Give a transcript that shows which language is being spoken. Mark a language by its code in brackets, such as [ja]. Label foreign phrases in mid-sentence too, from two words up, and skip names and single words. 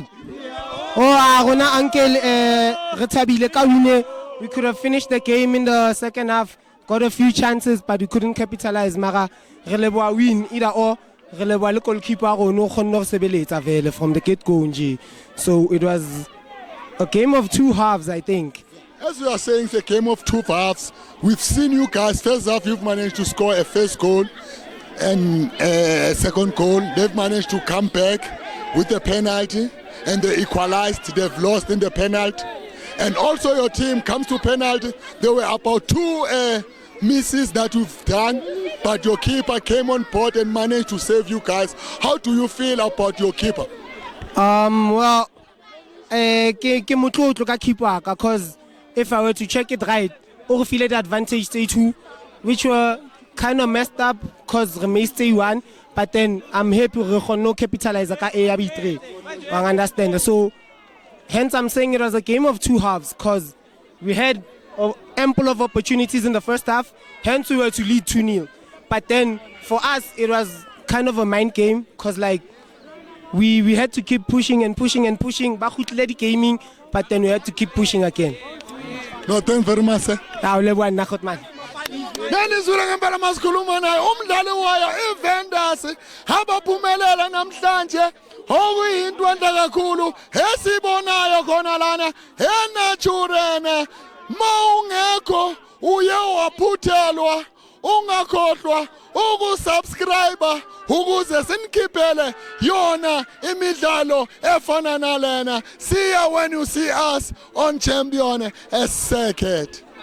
[st] Rona uncle re thabile ka win. [en] We could have finished the game in the second half, got a few chances but we couldn't capitalize. [st] Mara re leboha win [en] either or. [st] Re leboha le goalkeeper rona o kgonne go sebeletsa vele [en] from the get go [st] nje. [en] So it was a game of two halves, I think. As we are saying, it's a game of two halves. We've seen you guys, first half you've managed to score a first goal and a second goal. They've managed to come back with the penalty and they equalized. They've lost in the penalty. And also your team comes to penalty. There were about two misses that you've done, but your keeper came on board and managed to save you guys. How do you feel about your keeper? Well, [st] ke motlotlo ka [en] keeper because if I were to check it right, or feel the advantage stay two, which were kind of messed up because we may stay one, but then I'm happy we no capitalize ka A B 3. I understand. So hence I'm saying it was a game of two halves because we had ample of opportunities in the first half, hence we were to lead 2-0. But then for us it was kind of a mind game because like we had to keep pushing and pushing and pushing, gaming, but then we had to keep pushing again. No, thank you very much, sir. [zu] Nanizula ngempela masikhuluma naye umdlali wayo iVendors abaphumelela namhlanje okuyinto enhle kakhulu esibonayo khona lana eNaturena. Mawungekho uye waphuthelwa ungakhohlwa ukusubscribe ukuze sinikhiphele yona imidlalo efana nalena. [en] See ya when you see us on Champion Circuit.